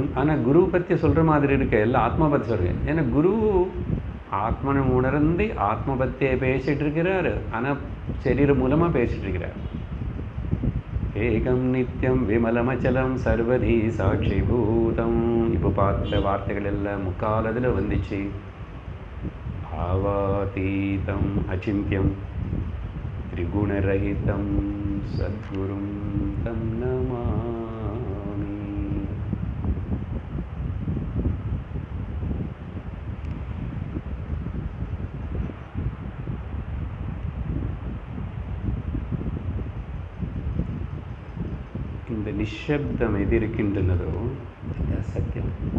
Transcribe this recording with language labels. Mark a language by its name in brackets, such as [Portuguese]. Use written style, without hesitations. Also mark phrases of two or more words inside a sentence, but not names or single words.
[Tamil] ஆனால் குரு பற்றி சொல்கிற மாதிரி இருக்க, எல்லாம் ஆத்மா பற்றி சொல்கிறேன். ஏன்னா குரு ஆத்மனை உணர்ந்து ஆத்ம பற்றியே பேசிகிட்டு இருக்கிறார், ஆனால் சரீரம் மூலமாக பேசிகிட்டு இருக்கிறார். [Sanskrit] एकं नित्यं विमलमचलं सर्वधि साक्षिभूतम्. [Tamil] இப்போ பார்த்த வார்த்தைகள் எல்லாம் முக்காலத்தில் வந்துச்சு. [Sanskrit] भावातीतं अचिन्त्यं त्रिगुणरहितं सद्गुरुं तं नमामि. [Tamil] இந்த நிஷப்தம் எது இருக்கின்றனதோ அது சத்தியம்.